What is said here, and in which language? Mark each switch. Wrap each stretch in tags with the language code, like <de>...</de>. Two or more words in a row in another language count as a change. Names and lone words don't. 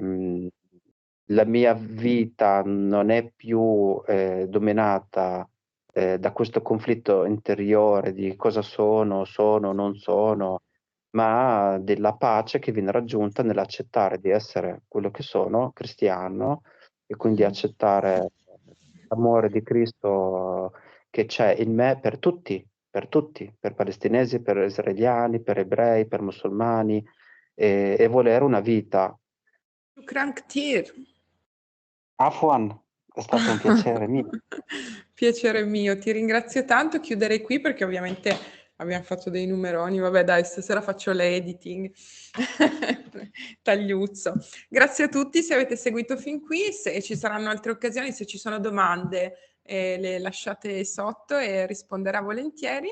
<it>ehm, la mia vita non è più dominata da questo conflitto interiore di cosa sono, non sono, ma della pace che viene raggiunta nell'accettare di essere quello che sono, cristiano, e quindi Mhm. accettare l'amore di Cristo che c'è in me per tutti, per palestinesi, per israeliani, per ebrei, per musulmani, e volere una vita.</it> <ar>شكرا كتير. Afwan,</ar> <it>è stato un piacere mio. Piacere mio, ti ringrazio tanto. Chiuderei qui perché ovviamente abbiamo fatto dei numeroni. Vabbè, dai, stasera faccio l'editing. Tagliuzzo. Grazie a tutti se avete seguito fin qui. Se ci saranno altre occasioni, se ci sono domande, le lasciate sotto e risponderò volentieri.</it>